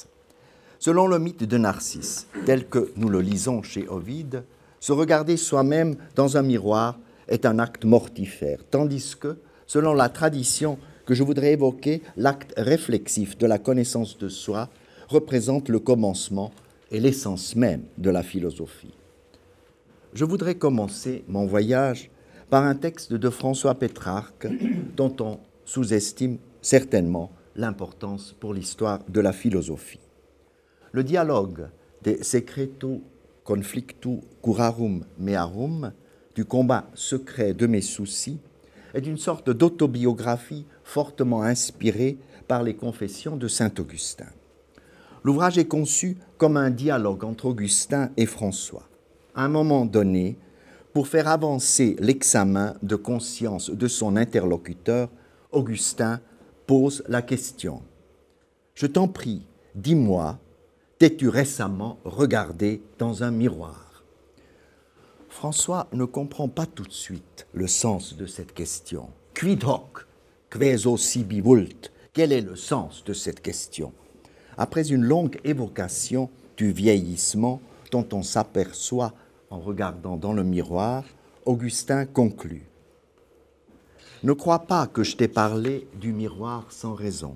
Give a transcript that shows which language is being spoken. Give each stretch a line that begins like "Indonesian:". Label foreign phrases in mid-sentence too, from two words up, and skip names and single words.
French: Selon le mythe de Narcisse, tel que nous le lisons chez Ovide, se regarder soi-même dans un miroir est un acte mortifère, tandis que, selon la tradition que je voudrais évoquer, l'acte réflexif de la connaissance de soi représente le commencement et l'essence même de la philosophie. Je voudrais commencer mon voyage par un texte de François Pétrarque dont on sous-estime certainement l'importance pour l'histoire de la philosophie. Le dialogue de Secretu conflictu curarum mearum, du combat secret de mes soucis, est une sorte d'autobiographie fortement inspirée par les confessions de saint Augustin. L'ouvrage est conçu comme un dialogue entre Augustin et François. À un moment donné, pour faire avancer l'examen de conscience de son interlocuteur, Augustin pose la question. « Je t'en prie, dis-moi, t'es-tu récemment regardé dans un miroir ?» François ne comprend pas tout de suite le sens de cette question.
Latin: « Quid hoc, queso sibi vult ?»
French: Quel est le sens de cette question? Après une longue évocation du vieillissement dont on s'aperçoit en regardant dans le miroir, Augustin conclut. « Ne crois pas que je t'ai parlé du miroir sans raison.